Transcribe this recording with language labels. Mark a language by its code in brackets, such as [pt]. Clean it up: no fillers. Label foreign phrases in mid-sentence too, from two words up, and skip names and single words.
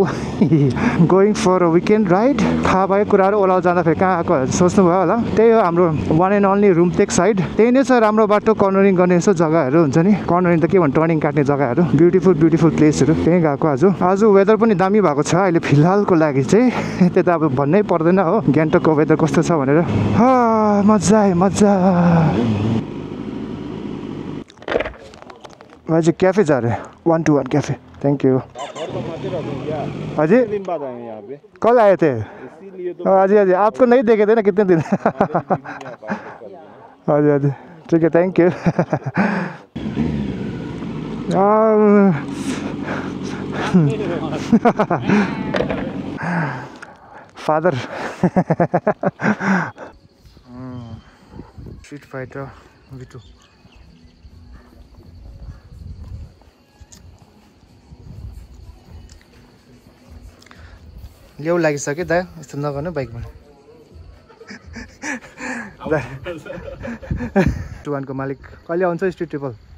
[en] Going for a weekend ride. [ne] थाहा भएको कुराहरु ओलाउ जाँदाखेरि कहाँ आएको सोच्नु भयो होला त्यही हो हाम्रो [en] one and only [ne] रुमतेक साइड त्यही नै छ राम्रो बाटो कर्नरिङ गर्ने यसो जग्गाहरू हुन्छ नि कर्नरिङ त के भन्छ टर्निङ काट्ने जग्गाहरू [en] beautiful placesहरू [ne] त्यही गएको आज वेदर पनि दामी भएको छ अहिले फिलहालको लागि चाहिँ त्यता अब भन्नै पर्दैन हो गान्तोकको वेदर कस्तो छ भनेर मजा आयो मजा आज [hi] कैफे जा रहे हैं 1-to-1 कैफे [en] thank you [ne] अजी [hi] दिन बाद आए यहाँ पे। कल आए थे इसीलिए तो अजी आपको नहीं देखे थे ना कितने दिन अजी ठीक है [en] thank you [hi] फादर स्ट्रीट फाइटर V2 [ne] ल्याउ लागिसक्यो दा यस्तो नगर्नु बाइकमा 2-1 को मालिक कहिले आउँछ स्ट्रिट ट्रिपल